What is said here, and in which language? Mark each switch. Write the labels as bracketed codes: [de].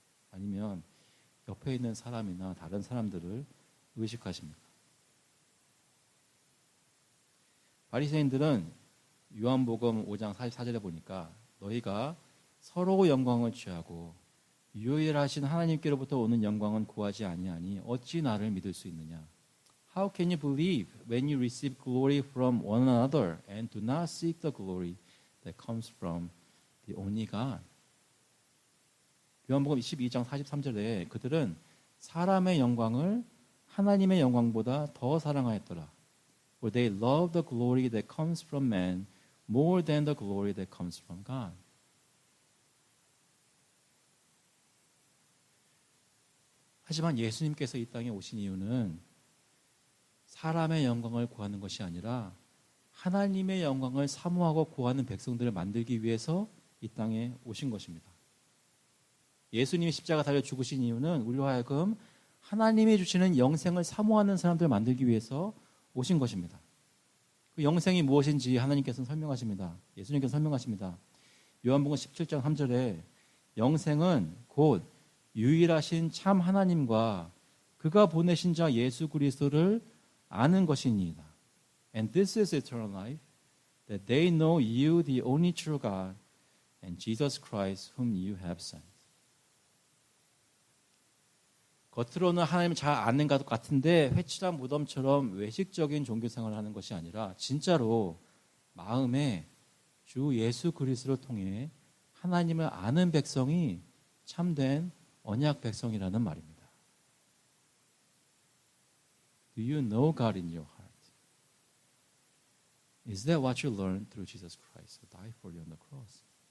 [ko] 아니면 옆에 있는 사람이나 다른 사람들을 의식하십니까? 바리새인들은 요한복음 5장 44절에 보니까 너희가 서로 영광을 취하고 유일하신 하나님께로부터 오는 영광은 구하지 아니하니 어찌 나를 믿을 수 있느냐? [en] How can you believe when you receive glory from one another and do not seek the glory that comes from the only God? [ko] 요한복음 22장 43절에 그들은 사람의 영광을 하나님의 영광보다 더 사랑하였더라. [en] For they love the glory that comes from man more than the glory that comes from God. [ko] 하지만 예수님께서 이 땅에 오신 이유는 사람의 영광을 구하는 것이 아니라 하나님의 영광을 사모하고 구하는 백성들을 만들기 위해서 이 땅에 오신 것입니다. 예수님이 십자가 달려 죽으신 이유는 우리로 하여금 하나님이 주시는 영생을 사모하는 사람들을 만들기 위해서 오신 것입니다. 그 영생이 무엇인지 하나님께서는 설명하십니다. 예수님께서 설명하십니다. 요한복음 17장 3절에 영생은 곧 유일하신 참 하나님과 그가 보내신 자 예수 그리스도를 아는 것이니이다. [en] And this is eternal life, that they know you, the only true God, and Jesus Christ, whom you have sent. [ko] 겉으로는 하나님을 잘 아는 것 같은데 회칠한 무덤처럼 외식적인 종교생활을 하는 것이 아니라 진짜로 마음에 주 예수 그리스도를 통해 하나님을 아는 백성이 참된 언약 백성이라는 말입니다. [en] Do you know God in your heart? Is that what you learned through Jesus Christ who died for you on the cross?